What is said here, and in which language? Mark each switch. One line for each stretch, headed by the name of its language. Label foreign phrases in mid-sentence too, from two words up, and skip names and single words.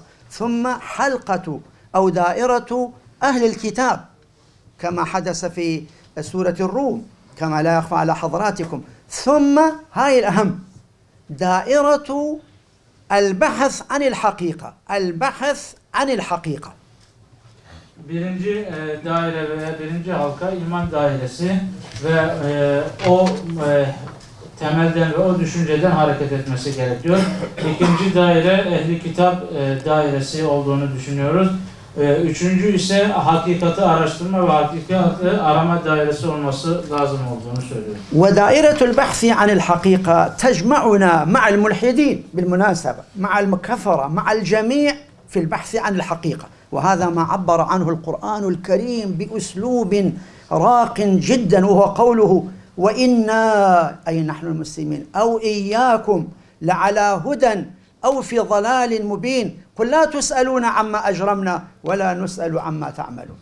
Arabic: ثم حلقة أو دائرة أهل الكتاب كما حدث في سورة الروم كما لا يخفى على حضراتكم. ثم هاي الأهم دائرة البحث عن الحقيقة، البحث عن الحقيقة.
Turkish: Birinci daire veya birinci halka iman dairesi ve o temelden ve o düşünceden hareket etmesi gerekiyor. İkinci daire ehli kitap dairesi olduğunu düşünüyoruz. Üçüncü ise hakikati araştırma ve hakikati arama dairesi olması lazım olduğunu söylüyor.
Arabic: ودائرة البحث عن الحقيقة تجمعنا مع الملحدين بالمناسبة، مع الكفرة، مع الجميع في البحث عن الحقيقة، وهذا ما عبر عنه القرآن الكريم بأسلوب راق جدا، وهو قوله: وإنا أي نحن المسلمين أو إياكم لعلى هدى أو في ضلال مبين قل لا تسألون عما أجرمنا ولا نسأل عما تعملون.